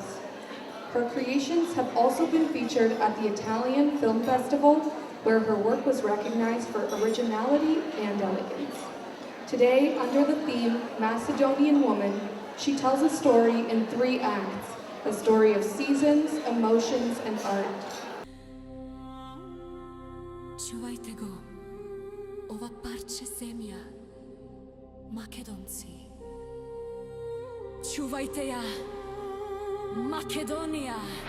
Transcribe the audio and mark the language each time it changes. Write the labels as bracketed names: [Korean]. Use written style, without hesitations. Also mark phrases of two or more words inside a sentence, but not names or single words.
[English] Her creations have also been featured at the Italian Film Festival, where her work was recognized for originality and elegance. Today, under the theme Macedonian Woman, she tells a story in 3 acts, a story of seasons, emotions, and art. [Macedonian] Чувајте го, ова парче земја, Македонци. Чувајте ја, Македонија.